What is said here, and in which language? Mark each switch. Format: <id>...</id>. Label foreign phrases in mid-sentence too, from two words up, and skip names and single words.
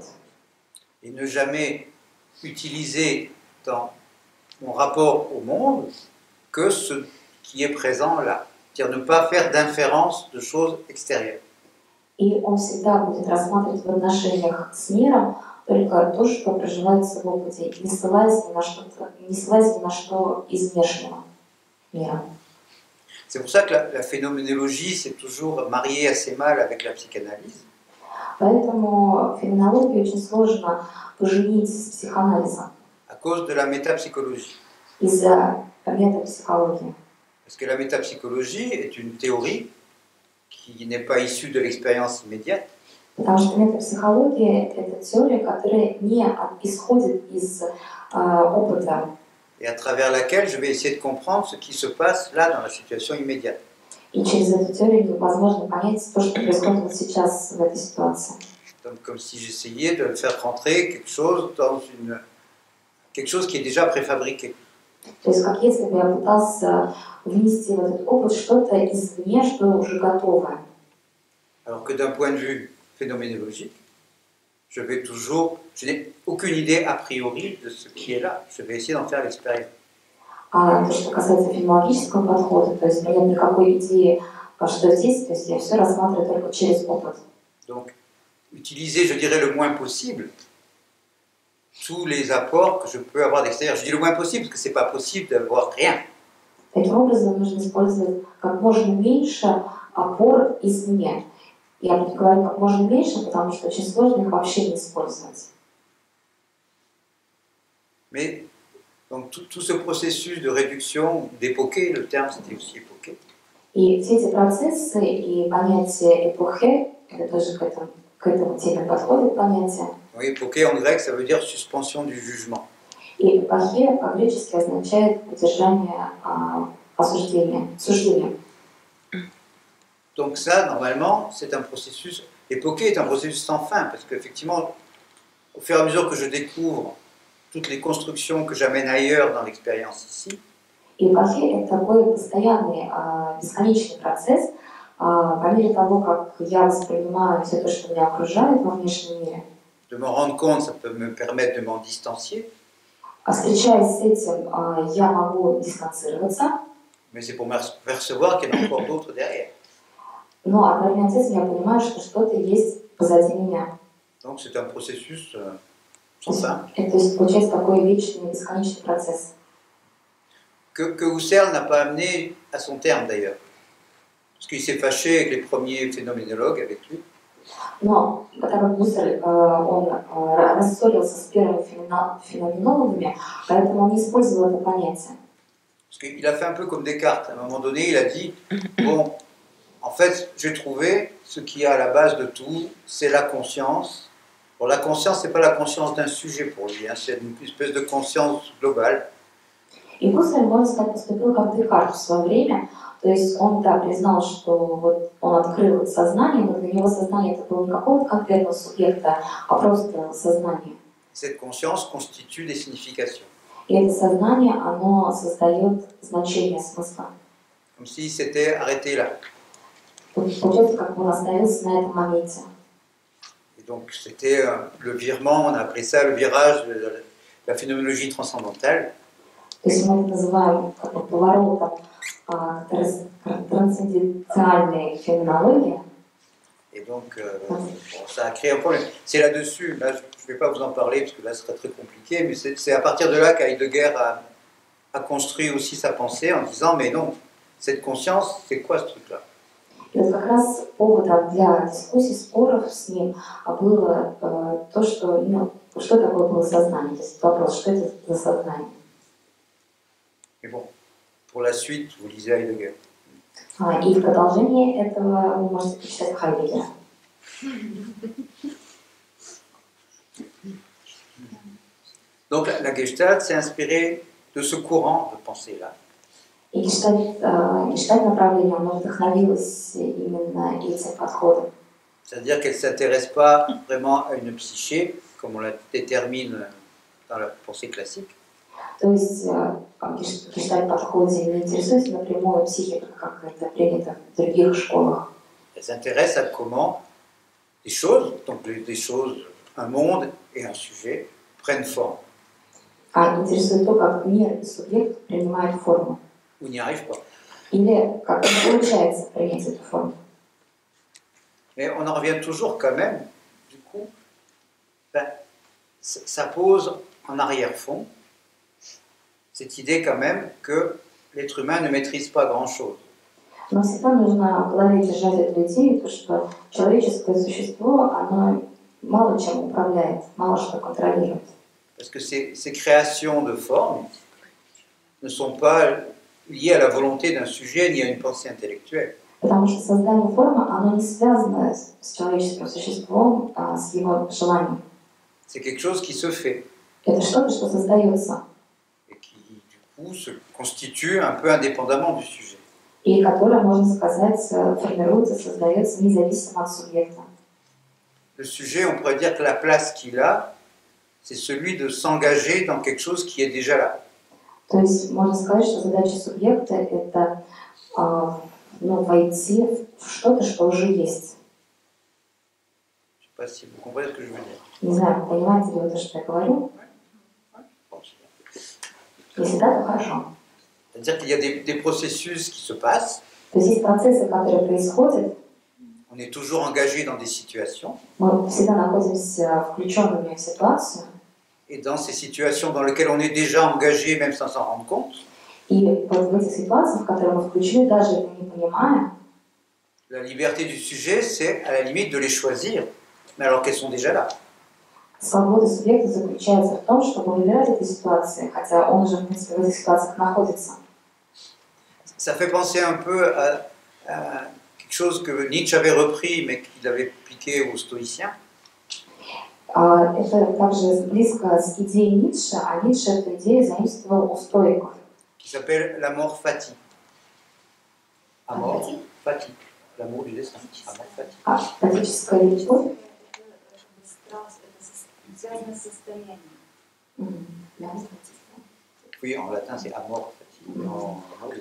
<fr>Et ne jamais utiliser dans mon rapport au monde que ce qui est présent là. C'est-à-dire ne pas faire d'inférence de choses extérieures.</fr> <ru>И он всегда будет рассматривать в отношениях с миром только то, что проживается в опыте, не ссылаясь ни на что из внешнего мира.</ru> <fr>C'est pour ça que la phénoménologie s'est toujours mariée assez mal avec la psychanalyse.</fr> <ru>Поэтому феноменологию очень сложно поженить с психоанализом</ru> <fr>À cause de la métapsychologie.</fr> <ru>из-за метапсихологии.</ru> <fr>Parce que la métapsychologie est une théorie qui n'est pas issue de l'expérience immédiate.</fr> <ru>Потому что метапсихология – это теория, которая не исходит из опыта.</ru> <fr>Et à travers laquelle je vais essayer de comprendre ce qui se passe là dans la situation immédiate.</fr> <ru>И через эту теорию невозможно понять то, что происходит вот сейчас в этой ситуации.</ru> <fr>Donc, comme si j'essayais de faire rentrer quelque chose dans quelque chose qui est déjà préfabriqué.</fr> <ru>То есть как если бы я пытался внести в этот опыт что-то извне, что уже готово.</ru> <fr>Alors que d'un point de vue phénoménologique, je n'ai aucune idée a priori de ce qui est là. Je vais essayer d'en faire l'expérience.</fr> <ru>А то, что касается феноменологического подхода, то есть у меня нет никакой идеи, что здесь, то есть я все рассматриваю только через опыт.</ru> <fr>Donc, utiliser, je dirais, le moins possible tous les apports que je peux avoir d'extérieur. Je dis le moins possible parce que c'est pas possible d'avoir rien.</fr> <ru>Таким образом, нужно использовать как можно меньше опор извне. Я говорю как можно меньше, потому что очень сложно их вообще не использовать.</ru> <fr>Mais donc tout ce processus de réduction, d'époquer, le terme c'était aussi époquer.</fr> <ru>И все эти процессы и понятие эпохи, это тоже к этому теме подходит понятие.</ru> <fr>Oui, époquer en grec, ça veut dire suspension du jugement.</fr> <ru>И эпохи по-гречески означает удержание осуждения, суждения.</ru> <fr>Donc ça, normalement, c'est un processus, époquer est un processus sans fin, parce qu'effectivement, au fur et à mesure que je découvre toutes les constructions que j'amène ailleurs dans l'expérience ici,</fr> <ru>И эпохи – это такой постоянный, бесконечный процесс, по мере того, как я воспринимаю все то, что меня окружает во внешнем мире.</ru> <fr>de m'en rendre compte, ça peut me permettre de m'en distancier.</fr> <ru>Встречаясь с этим, я могу дистанцироваться,</ru> <fr>Mais c'est pour percevoir qu'il y en a encore d'autres derrière.</fr> <ru>но одновременно с этим я понимаю, что что-то есть позади меня.</ru> <fr>Donc c'est un processus sans fin.</fr> <ru>То есть получается такой вечный, бесконечный процесс.</ru> <fr>Que Husserl n'a pas amené à son terme d'ailleurs. Parce qu'il s'est fâché avec les premiers phénoménologues avec lui.</fr> <ru>Но так как Гуссель, он рассорился с первыми феноменологами, поэтому он не использовал это понятие.</ru> <fr>Parce qu'il a fait un peu comme Descartes. À un moment donné, il a dit, bon, en fait, j'ai trouvé ce qui est à la base de tout, c'est la conscience. Bon, la conscience, c'est pas la conscience d'un sujet pour lui, hein, c'est une espèce de conscience globale.</fr> <ru>И Гуссель, можно сказать, поступил как Декарт в свое время. То есть он да, признал, что вот он открыл сознание, но для него сознание это было не какого-то конкретного субъекта, а просто сознание.</ru> <fr>Cette conscience constitue des significations.</fr> <ru>И это сознание, оно создает значение, смысла.</ru> <fr>Comme s'il s'était arrêté là.</fr> <ru>Получается, как он остановился на этом моменте.</ru> <fr>Et donc c'était le virement, on a appelé ça le virage de la phénoménologie transcendantale.</fr> <ru>То есть мы это называем как бы поворотом к трансцендентальной феноменологии.</ru> <fr>Et donc, bon, ça a créé un problème. C'est là-dessus, là, je ne vais pas vous en parler parce que là, ce serait très compliqué, mais c'est à partir de là qu'Heidegger a construit aussi sa pensée en disant, mais non, cette conscience, c'est quoi ce truc-là?</fr> <ru>И вот как раз поводом для дискуссий, споров с ним было то, что, что такое было сознание. То есть вопрос, что это за сознание.</ru> <fr>Mais bon, pour la suite, vous lisez Heidegger.</fr> <ru>И в продолжение этого вы можете прочитать Хайдеггера.</ru> <fr>Donc la Gestalt s'est inspirée de ce courant de pensée-là.</fr> <ru>И гештальт направление, оно вдохновилось именно этим подходом.</ru> <fr>C'est-à-dire qu'elle ne s'intéresse pas vraiment à une psyché, comme on la détermine dans la pensée classique.</fr> <ru>То есть гештальт-подходе не интересуется напрямую психикой, как это принято в других школах.</ru> <fr>Elle s'intéresse à comment des choses, donc des choses, un monde et un sujet, prennent forme.</fr> <ru>А интересует то, как мир и субъект принимают форму.</ru> <fr>Ou n'y arrive pas.</fr> <ru>Или как не получается принять эту форму.</ru> <fr>Mais on en revient toujours quand même, du coup, ça pose en arrière-fond cette idée quand même que l'être humain ne maîtrise pas grand-chose.</fr> <ru>Но всегда нужно в голове держать эту идею, то, что человеческое существо, оно мало чем управляет, мало что контролирует.</ru> <fr>Parce que ces créations de formes ne sont pas liées à la volonté d'un sujet ni à une pensée intellectuelle.</fr> <ru>Потому что создание формы, оно не связано с человеческим существом, с его желанием.</ru> <fr>C'est quelque chose qui se fait.</fr> <ru>Это что-то, что создается.</ru> <fr>Et qui, du coup, se constitue un peu indépendamment du sujet.</fr> <ru>И которое, можно сказать, формируется, создается независимо от субъекта.</ru> <fr>Le sujet, on pourrait dire que la place qu'il a, c'est celui de s'engager dans quelque chose qui est déjà là.</fr> <ru>То есть можно сказать, что задача субъекта – это войти в что-то, что уже есть.</ru> <fr>Je ne sais pas si vous comprenez ce que je veux dire.</fr> <ru>Не знаю, понимаете ли вы то, что я говорю? Если да, то хорошо.</ru> <fr>C'est-à-dire qu'il y a des processus qui se passent.</fr> <ru>То есть есть процессы, которые происходят.</ru> <fr>On est toujours engagé dans des situations.</fr> <ru>Мы всегда находимся включенными в ситуацию.</ru> <fr>Et dans ces situations dans lesquelles on est déjà engagé, même sans s'en rendre compte,</fr> <ru>И вот в этих ситуациях, в которые мы включены, даже это не понимая,</ru> <fr>la liberté du sujet, c'est à la limite de les choisir, mais alors qu'elles sont déjà là.</fr> <ru>свобода субъекта заключается в том, чтобы выбирать эти ситуации, хотя он уже, в принципе, в этих ситуациях находится.</ru> <fr>Ça fait penser un peu à quelque chose que Nietzsche avait repris, mais qu'il avait piqué aux stoïciens.</fr> <ru>Это также близко с идеей Ницше, а Ницше эту идею заимствовал у стоиков.</ru> <fr>Qui s'appelle l'amour fati.</fr> <la>Amor fati.</la> <fr>L'amour du destin.</fr> <la>Amor fati.</la> <ru>Фатическая любовь.</ru> <fr>Oui, en latin c'est</fr> <la>amor fati.</la>